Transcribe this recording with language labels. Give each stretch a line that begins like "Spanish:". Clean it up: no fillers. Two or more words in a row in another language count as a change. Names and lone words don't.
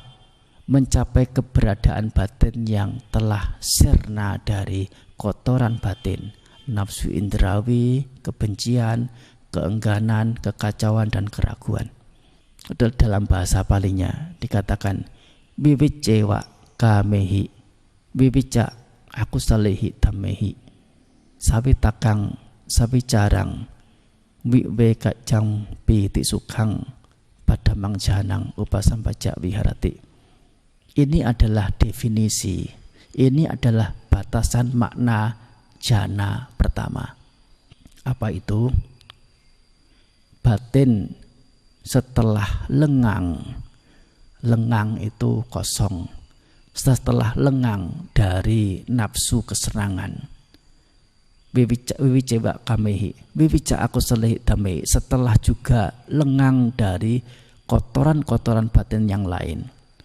Indonesian: Mencapai keberadaan batin yang telah sirna dari kotoran batin, nafsu indrawi, kebencian, keengganan, kekacauan, dan keraguan. Dalam bahasa Palinya dikatakan
Pali: wiwicewa kamehi, wiwica aku salehi tamehi, sawitakang sawicarang, wiwekajang piti sukhang, padamang janang upasampaja viharati.
Indonesian: Ini adalah definisi, ini adalah batasan makna jhana pertama. Apa itu? Batin setelah lengang, lengang itu kosong, setelah lengang dari nafsu kesenangan,
Pali: wiwicewa kamehi, wiwica aku salehi damehi,
Indonesian: setelah juga lengang dari kotoran-kotoran batin yang lain,